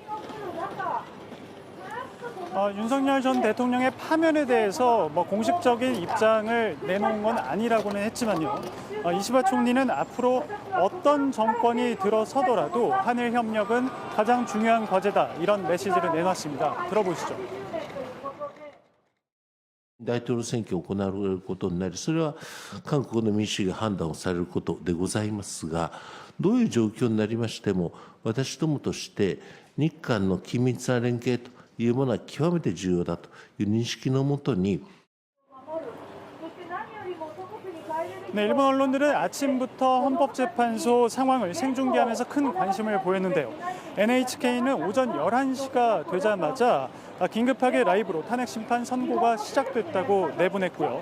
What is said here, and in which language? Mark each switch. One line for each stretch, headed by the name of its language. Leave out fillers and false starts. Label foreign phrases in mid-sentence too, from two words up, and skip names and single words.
Korean: 윤석열 전 대통령의 파면에 대해서 공식적인 입장을 내놓은 건 아니라고는 했지만요. 이시바 총리는 앞으로 어떤 정권이 들어서더라도 한일 협력은 가장 중요한 과제다 이런 메시지를 내놨습니다. 들어보시죠.
Japanese: 大統領選挙を行われることになり、それは韓国の民主主義が判断をされることでございますが、どういう状況になりましても、私どもとして日韓の緊密な連携というものは極めて重要だという認識のもとに、
Korean: 네, 일본 언론들은 아침부터 헌법재판소 상황을 생중계하면서 큰 관심을 보였는데요. NHK는 오전 11시가 되자마자 긴급하게 라이브로 탄핵 심판 선고가 시작됐다고 내보냈고요.